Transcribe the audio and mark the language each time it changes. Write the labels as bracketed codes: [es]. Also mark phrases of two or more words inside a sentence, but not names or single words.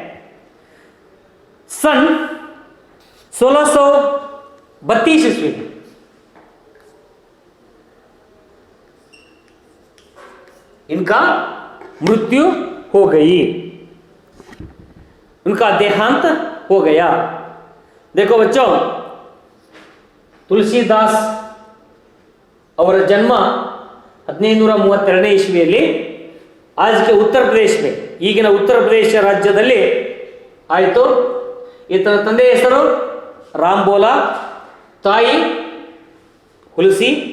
[hi] सन 1632 ईस्वी इनका मृत्यु हो गई, उनका देहांत हो गया. देखो बच्चों, [kn] ತುಳಸಿದಾಸ್ ಅವರ ಜನ್ಮ 1532 ಇಸ್ವಿಯಲ್ಲಿ ಆಜ್ಗೆ ಉತ್ತರ ಪ್ರದೇಶ ಈಗಿನ ಉತ್ತರ ಪ್ರದೇಶ ರಾಜ್ಯದಲ್ಲಿ ಆಯಿತು. ಈತನ ತಂದೆ ಹೆಸರು ರಾಮ್ ಬೋಲಾ, ತಾಯಿ ಹುಲಸಿ.